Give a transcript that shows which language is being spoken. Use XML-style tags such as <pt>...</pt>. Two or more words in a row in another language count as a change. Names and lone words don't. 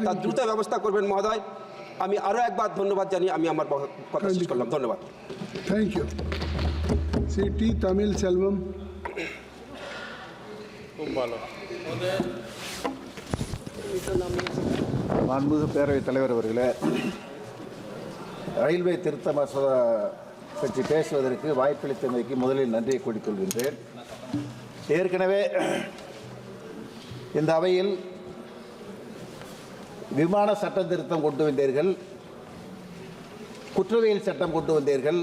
<bn>তার দ্রুত ব্যবস্থা করবেন মহোদয়। আমি আরও একবার ধন্যবাদ জানিয়ে আমি আমার কথা শেষ করলাম। ধন্যবাদ।</bn> <en>thank you. শ্রী টি তামিল সেলভম।</en> <bn>খুব ভালো।</bn> <ta>மாண்புமிகு பேரவைத் தலைவர் அவர்களே, ரயில்வே திருத்த மசோதா பற்றி பேசுவதற்கு வாய்ப்பளித்தமைக்கு முதலில் நன்றியை கூறிக்கொள்கின்றேன். ஏற்கனவே இந்த அவையில் விமான சட்ட திருத்தம் கொண்டு வந்தீர்கள், குற்றவியல் சட்டம் கொண்டு வந்தீர்கள்.</ta>